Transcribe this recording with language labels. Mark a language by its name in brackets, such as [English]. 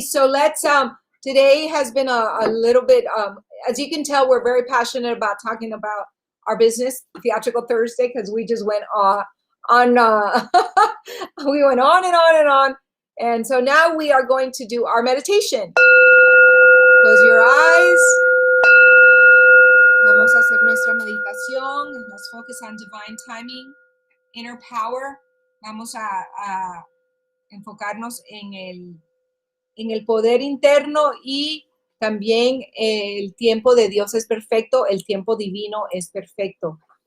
[English] So let's, today has been a little bit, as you can tell, we're very passionate about talking about our business, Theatrical Thursday, because we just went on, we went on and on and on. And so now we are going to do our meditation. Close your eyes. [Spanish] Vamos a hacer nuestra meditación. [English] Let's focus on divine timing, inner power. [Spanish] Vamos a enfocarnos en el poder interno y También el tiempo de Dios es perfecto, el tiempo divino es perfecto.